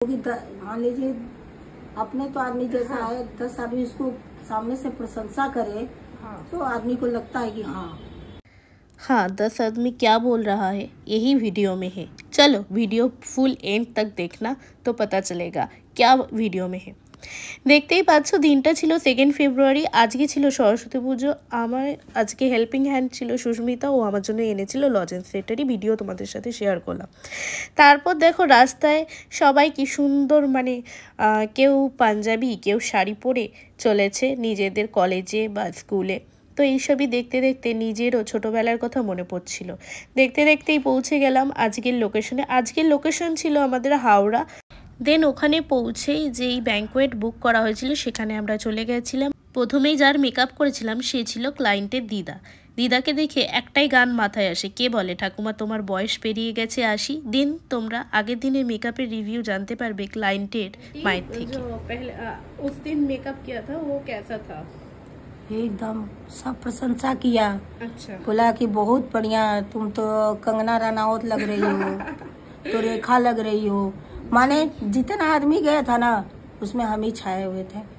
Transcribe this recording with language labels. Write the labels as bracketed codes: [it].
[hi] मान लीजिए अपने तो आदमी जैसा है, 10 आदमी इसको सामने से प्रशंसा करे तो आदमी को लगता है कि हाँ 10 आदमी क्या बोल रहा है यही वीडियो में है। चलो वीडियो फुल एंड तक देखना तो पता चलेगा क्या वीडियो में है। [bn] দেখতেই পাচ্ছ দিনটা ছিল 2 ফেব্রুয়ারি। আজকে ছিল সরস্বতী পুজো। আমার আজকে হেল্পিং হ্যান্ড ছিল সুস্মিতা, ও আমার জন্য এনেছিল লজেন্স সেটারই ভিডিও তোমাদের সাথে শেয়ার করলাম। তারপর দেখো রাস্তায় সবাই কি সুন্দর কেউ পাঞ্জাবি কেউ শাড়ি পরে চলেছে নিজেদের কলেজে বা স্কুলে। তো এইসবই দেখতে দেখতে নিজেরও ছোটোবেলার কথা মনে পড়ছিল। দেখতে দেখতেই পৌঁছে গেলাম আজকের লোকেশনে। আজকের লোকেশন ছিল আমাদের হাওড়া। দেন ওখানে পৌঁছেই যেই ব্যাঙ্কোয়েট বুক করা হয়েছিল সেখানে আমরা চলে গেছিলাম। প্রথমেই যার মেকআপ করেছিলাম সে ছিল ক্লায়েন্টের দিদা। দিদাকে দেখে একটাই গান মাথায় আসে, কে বলে ঠাকুমা তোমার বয়স পেরিয়ে গেছে 80। দেন তোমরা আগের দিনের মেকআপের রিভিউ জানতে পারবে ক্লায়েন্টের মায়ের থেকে। [hi] उस दिन मेकअप किया था वो कैसा था? एकदम सब प्रशंसा किया। अच्छा। बोला कि बहुत बढ़िया, तुम तो कंगना रनावत लग रही हो, तो रेखा लग रही हो। माने जितना आदमी गया था ना उसमें हम ही छाए हुए थे।